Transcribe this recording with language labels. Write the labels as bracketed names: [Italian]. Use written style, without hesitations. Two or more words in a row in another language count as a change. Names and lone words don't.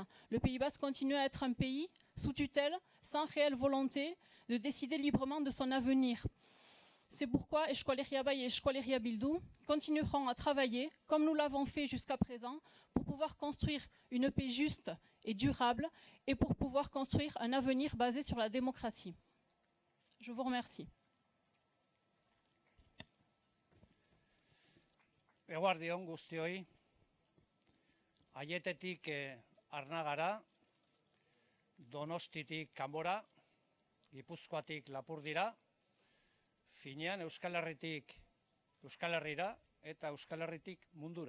[French] Le Pays Basque continue à être un pays sous tutelle, sans réelle volonté de décider librement de son avenir. C'est pourquoi Euskal Herria Bai et Euskal Herria Bildu continueront à travailler, comme nous l'avons fait jusqu'à présent, pour pouvoir construire une paix juste et durable et pour pouvoir construire un avenir basé sur la démocratie. Je vous remercie. [Basque] Eguardion guztioi, Aietetik Arnagara, Donostitik Kanbora, Gipuzkoatik Lapurdira, finean Euskal Herritik Euskal Herrira eta Euskal Herritik mundura.